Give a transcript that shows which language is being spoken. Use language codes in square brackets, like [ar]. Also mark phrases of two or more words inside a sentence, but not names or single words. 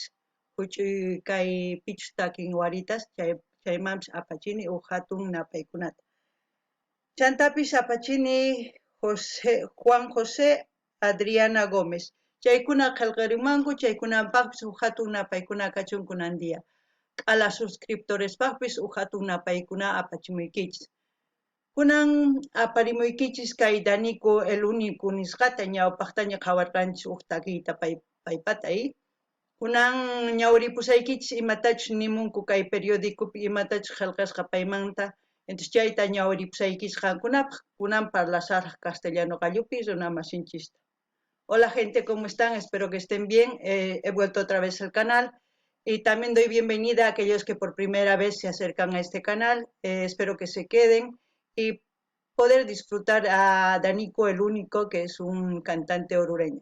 [qu] huch'uy kay pichus takin Guaritas chaymanpis apachini hatun napaykunata chantapis apachini Juan José Adriana Gómez chaykuna qillqarimanku chaykunapaqpis hatun napaykuna kachun kunandia q'ala suscriptorespaqpis hatun napaykuna apachimunkichis kunan aparimuykichis kay Danico el único nisqata ñawpaqtaña qhawarqanchis takiyta paypata kunan ñawripusaykichis imatachus nimunku kay periodicopi imatachus qillqasqa paymanta entonces chayta ñawripusaykichis qankunapaq kunan parlasaraq castellano qallupi runa masinchista. [es] Hola gente, ¿cómo están? Espero que estén bien. He vuelto otra vez al canal y también doy bienvenida a aquellos que por primera vez se acercan a este canal. Espero que se queden y poder disfrutar a Danico el Único, que es un cantante orureño.